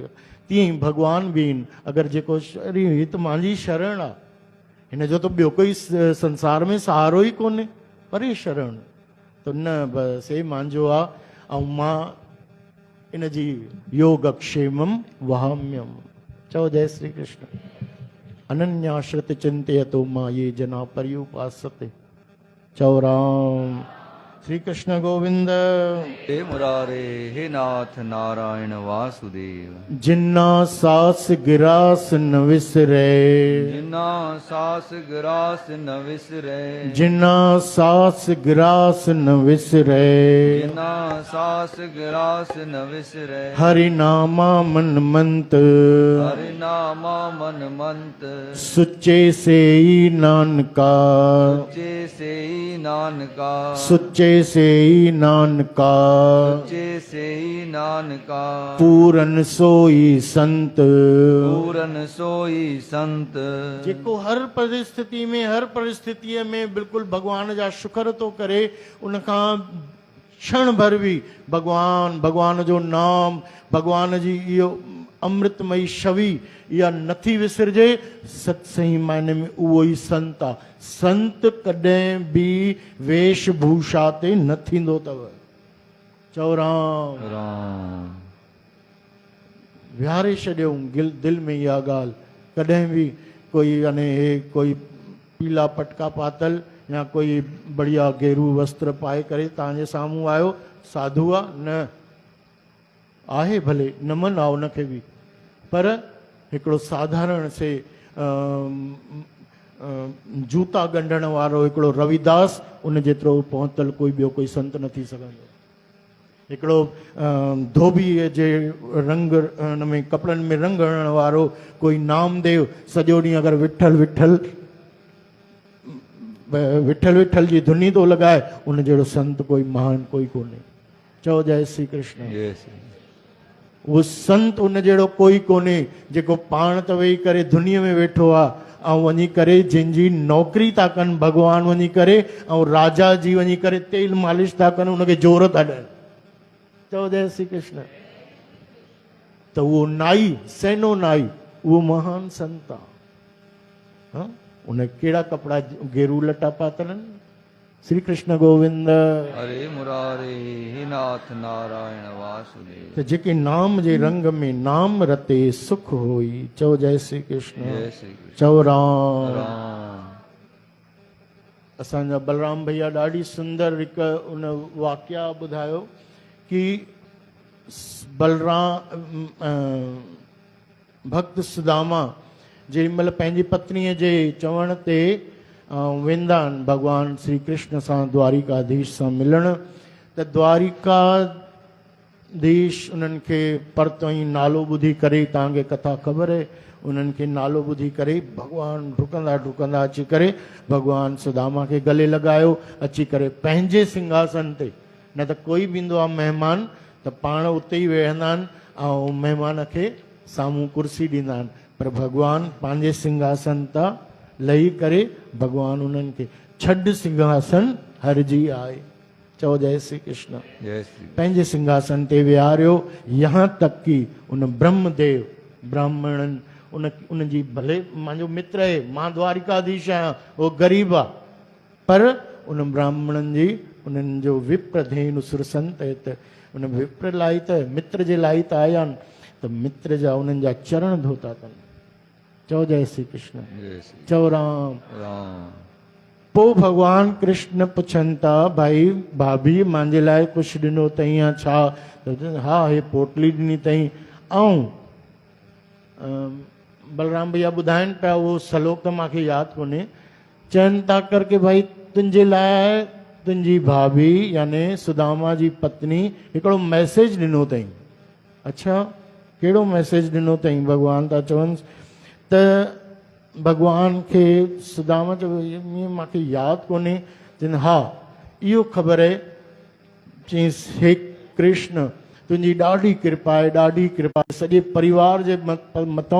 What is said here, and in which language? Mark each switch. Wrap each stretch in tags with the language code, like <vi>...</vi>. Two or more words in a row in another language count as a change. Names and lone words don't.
<sd>तीअं ई भगवान बि आहिनि अगरि जेको शरीर ही त मुंहिंजी शरण आहे हिन जो त ॿियो कोई संसार में सहारो ई कोन्हे परे शरण त न बसि हे मुंहिंजो आहे ऐं मां इन जी</sd> <sa>योगक्षेमम वहाम्यम।</sa> <sd>चओ जय श्री कृष्ण।</sd> <sa>अनन्याश्रित चिंतयतो मां ये जना पर्युपासते।</sa> <sd>चओ राम। श्री कृष्ण गोविंद।</sd> <sa>हे मुरारे हे नाथ नारायण वासुदेव।</sa> <pa>ਜਿੰਨਾ ਸਾਸ ਗਿਰਾਸ ਨ ਵਿਸਰੇ ਜਿੰਨਾ ਸਾਸ ਗਿਰਾਸ ਨ ਵਿਸਰੇ ਜਿੰਨਾ ਸਾਸ ਗਿਰਾਸ ਨ ਵਿਸਰੇ ਜਿੰਨਾ ਸਾਸ ਗਿਰਾਸ ਨ ਵਿਸਰੇ ਹਰਿ ਨਾਮਾ ਮਨ ਮੰਤ ਹਰਿ ਨਾਮਾ ਮਨ ਮੰਤ ਸੁੱਚੇ ਸੇ ਹੀ ਨਾਨਕਾ ਸੁੱਚੇ ਸੇ ਹੀ ਨਾਨਕਾ ਸੁੱਚੇ ਸੇ ਹੀ ਨਾਨਕਾ ਸੁੱਚੇ ਸੇ ਹੀ ਨਾਨਕਾ ਪੂਰਨ ਸੋਈ ਸੰਤ ਪੂਰਨ ਸੋਈ ਸੰਤ</pa> <sd>जेको हर परिस्थिति में हर परिस्थितीअ में बिल्कुलु भगवान जा शुक्र थो करे उनखां क्षण भर भी भगवान जो नाम भगवान जी इहो अमृतमयी छवि इहा नथी विसरजे। सत्संगी मायने में उहो ई संत आहे। संत कॾहिं बि वेशभूषा ते न थींदो अथव। चओ राम। राम विहारे छॾियऊं दिलि में इहा ॻाल्हि कॾहिं बि कोई यानी हे कोई पीला पटका पातल या कोई बढ़िया गेरू वस्त्र पाए करे तव्हांजे साम्हूं आयो साधु आहे न आहे भले न मना उनखे बि, पर हिकिड़ो साधारण से जूता ॻंढण वारो हिकिड़ो रविदास उन जेतिरो पहुतल कोई ॿियो कोई संत न थी सघंदो। हिकिड़ो धोबीअ जे रंग हुन में कपिड़नि में रंग हणण वारो कोई नामदेव सॼो ॾींहुं अगरि विठल विठल विठल विठल जी धुनी थो लॻाए, उन जहिड़ो संत कोई महान कोई कोन्हे। चओ जय श्री कृष्ण। जय श्री उहो संत उन जहिड़ो कोई कोन्हे जेको पाण त वेही करे दुनिया में वेठो आहे ऐं वञी करे जंहिंजी नौकिरी था कनि भॻवान वञी करे ऐं राजा जी वञी करे तेल मालिश था कनि, उनखे जोर था ॾियनि। चओ जय श्री कृष्ण। त उहो नाई सैनो नाई उहो महान संत आहे। उन कहिड़ा कपिड़ा गेरू लटा पातल आहिनि। श्री कृष्ण गोविंद।</sd> <sa>हरे मुरारे हे नाथ नारायण वासुदेव।</sa> <sd>त जेके नाम जे रंग में</sd> <pa>ਨਾਮ ਰਤੇ ਸੁਖ ਹੋਈ।</pa> <sd>चओ जय श्री कृष्ण। जय श्री कृष्ण। चओ राम। राम। असांजा बलराम भैया ॾाढी सुंदर हिकु उन वाक़िया ॿुधायो कि भक्त सुदामा जेॾी महिल पंहिंजी पत्नीअ जे चवण ते वेंदा आहिनि भॻवान श्री कृष्ण सां द्वारिकाधीश सां मिलण, त द्वारिकाधीश उन्हनि खे परतो ई नालो ॿुधी करे, तव्हांखे कथा ख़बर आहे, उन्हनि खे नालो ॿुधी करे भॻवान डुकंदा डुकंदा अची करे भॻवान सुदामा खे गले लॻायो, अची करे पंहिंजे सिंघासन ते। न त कोई बि ईंदो आहे महिमान त पाण उते ई वेहंदा आहिनि ऐं महिमान खे साम्हूं कुर्सी ॾींदा आहिनि, पर भॻवान पंहिंजे सिंघासन तां लही करे भॻवान उन्हनि खे छॾ सिंघासन हरजी आए। चओ जय श्री कृष्ण। जय श्री पंहिंजे सिंघासन ते विहारियो,</sd> <hi>यहाँ तक कि</hi> <sd>उन ब्रह्मदेव ब्राह्मणनि उनजी भले मुंहिंजो मित्र आहे, मां द्वारिकाधीश आहियां, उहो ग़रीब आहे, पर उन ब्राह्मणनि जी उन्हनि जो विप्र धेनु सुरसंत आहे, त उन विप्र लाइ त मित्र जे लाइ त आया आहिनि, त मित्र जा उन्हनि जा चरण धोता अथनि। चओ जय श्री कृष्ण। जय श्री चओ राम। राम। पोइ भॻवान कृष्ण पुछनि था, भाई भाभी मुंहिंजे लाइ कुझु ॾिनो अथई या छा? हा, हे पोटली ॾिनी अथई। ऐं बलराम भैया ॿुधाइनि पिया, उहो सलोक त मूंखे यादि कोन्हे, चवनि था करके भाई तुंहिंजे लाइ तुंहिंजी भाभी यानी सुदामा जी पत्नी हिकिड़ो मैसेज ॾिनो अथई। अच्छा, कहिड़ो मैसेज ॾिनो अथई? भॻवान था चवनि त भॻवान खे सुदामा चयो, ईअं मूंखे यादि कोन्हे। चवनि हा, इहो ख़बर आहे, चईंसि हे कृष्ण तुंहिंजी ॾाढी कृपा आहे, ॾाढी कृपा आहे, सॼे परिवार जे मथां।</sd>